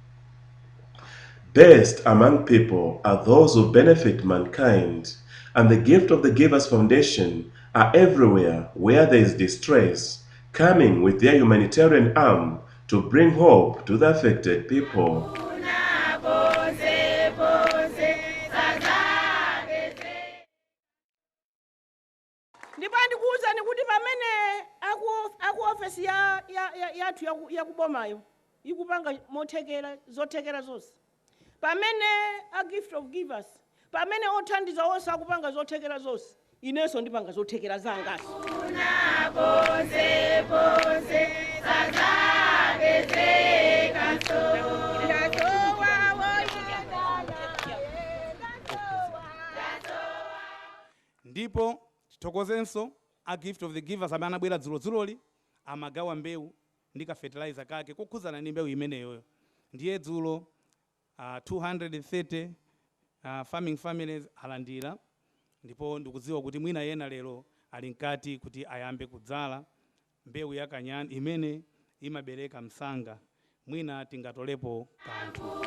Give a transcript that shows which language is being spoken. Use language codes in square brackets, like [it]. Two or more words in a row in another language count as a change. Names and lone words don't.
[en] Best among people are those who benefit mankind, and the gift of the Givers Foundation are everywhere where there is distress, coming with their humanitarian arm to bring hope to the affected people. [ny] Ndipo ndikuwuzani kuti pamene aku ofesi yathu yakubomayo ikupanga mothekera zothekera zonse, pamene a gift of givers, pamene othandiza onse akupanga zothekera zonse, inenso ndipanga zothekera zangaso. Ndipo tithokozenso a gift of the givers amene anabwera dzuloli amagawa mbewu ndi ka fertilizer kake kukhuzana ndi mbewu imeneyoyo. Ndiye dzulo 230 [en] farming families [ny] alandira, ndipo ndikudziwa kuti mwina yena lero ali nkati kuti ayambe kudzala mbewu ya kanyani imene imabereka msanga, mwina tingatolepo kanthu.